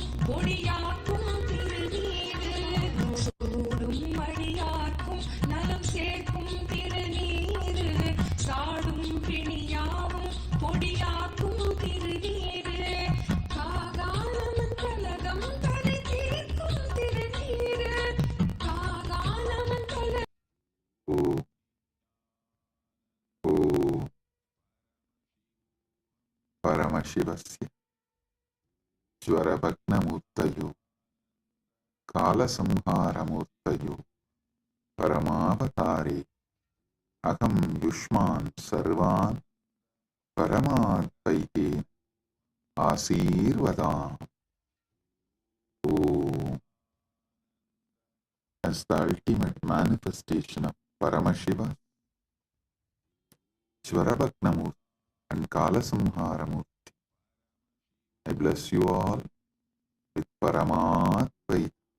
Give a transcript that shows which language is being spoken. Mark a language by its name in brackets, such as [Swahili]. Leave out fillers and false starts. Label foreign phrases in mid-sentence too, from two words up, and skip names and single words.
[Tamil] பொடியாக்கும் திருநீரு சூடும் மடியாக்கும் நலம் சேர்க்கும் திருநீரு சாடும் பிணியாவும் பொடியாக்கும் திருநீரு காகாலமன் கலகம் தலை தீர்க்கும் திருநீரு காகாலமன் கல [Sanskrit] परमशिवस्य ज्वरभग्नमूर्तयो कालसंहारमूर्तयो परमावतारे अहं युष्मान् सर्वान् परमाद्वैहे आशीर्वादम्. Om. [English] As the ultimate manifestation of Paramashiva, Jvarabhagnamurti and Kalasamharamurti, I bless you all with Paramatvaita.